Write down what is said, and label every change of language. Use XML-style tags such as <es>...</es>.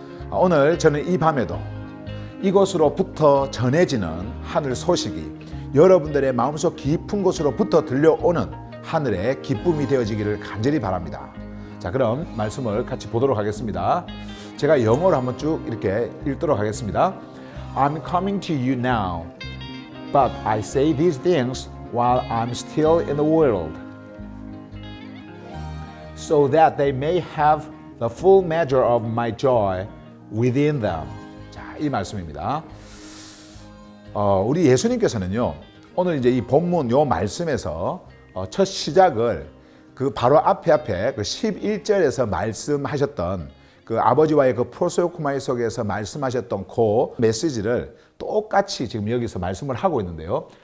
<ko>오늘 저는 이 밤에도 이곳으로부터 전해지는 하늘 소식이 여러분들의 마음속 깊은 곳으로부터 들려오는 하늘의 기쁨이 되어지기를 간절히 바랍니다. 자, 그럼 말씀을 같이 보도록 하겠습니다. 제가 영어로 한번 쭉 이렇게 읽도록 하겠습니다.</ko> <en>I'm coming to you now, but I say these things while I'm still in the world, so that they may have the full measure of my joy within them.</en> <ko>이 말씀입니다. 우리 예수님께서는요, 오늘 이제 이 본문 요 말씀에서 첫 시작을 그 바로 앞에 그 11절에서 말씀하셨던 그 아버지와의 그 프로소코마이 속에서 말씀하셨던 그 메시지를 똑같이 지금 여기서 말씀을 하고 있는데요.</ko>